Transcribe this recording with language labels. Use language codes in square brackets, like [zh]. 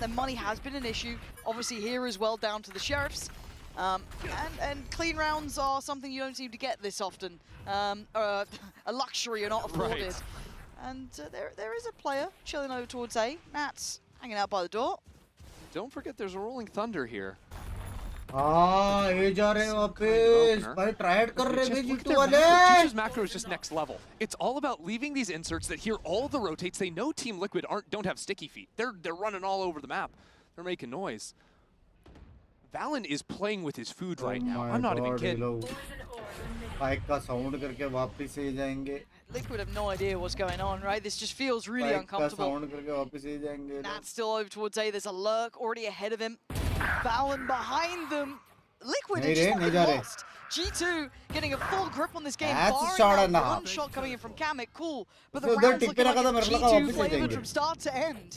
[en] Their money has been an issue. Obviously here as well, down to the Sheriffs. And clean rounds are something you don't seem to get this often. A luxury you're not afforded. Right. And there is a player chilling over towards A. Nats hanging out by the door. Don't forget there's a Rolling Thunder here. [hi] ये जा रहे वापस भाई tried कर रहे हैं G2 वाले [en] G2's macro is just next level. It's all about leaving these inserts that hear all the rotates. They know Team Liquid don't have sticky feet. They're running all over the map. They're making noise. Valen is playing with his food right now. I'm not even kidding. [hi] Spike का sound करके वापस ही जाएंगे. [en] Liquid have no idea what's going on, right? This just feels really uncomfortable. That's still over towards A. There's a lurk already ahead of him. Valen behind them. Liquid are just lost. G2 getting a full grip on this game. Barring that one shot coming in from Kamek, cool. But the round's looking like G2 flavored from start to end.